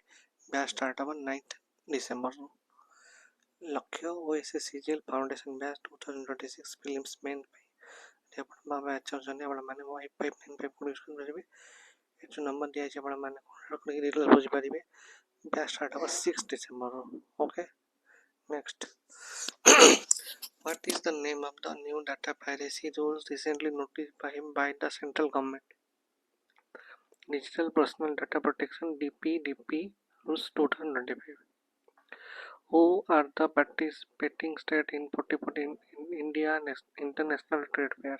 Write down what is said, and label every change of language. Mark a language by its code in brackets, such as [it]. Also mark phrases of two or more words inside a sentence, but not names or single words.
[en] batch start [or] ହେବ 9 ଡିସେମ୍ବରରୁ। ଲକ୍ଷ୍ୟ OSSCGL [en] foundation batch 2026 prelims mains [or] ପାଇଁ ଯଦି ଆପଣ ବ୍ୟାଚ୍ ଚାହୁଁଛନ୍ତି ଆପଣମାନେ [en] WiFi code use [or] କରିପାରିବେ। ଏ ଯେଉଁ ନମ୍ବର ଦିଆଯାଇଛି ଆପଣମାନେ କଣ୍ଟାକ୍ଟ କରିକି ଡିଟେଲ୍ ବୁଝିପାରିବେ। [en] batch start [or] ହେବ 6 ଡିସେମ୍ବରରୁ। [en] okay, next What is the name of the new data piracy rules recently notified by the central government? Digital Personal Data Protection (DPDP) Rules 2025. Who are the participating states in 40 in India International Trade Fair?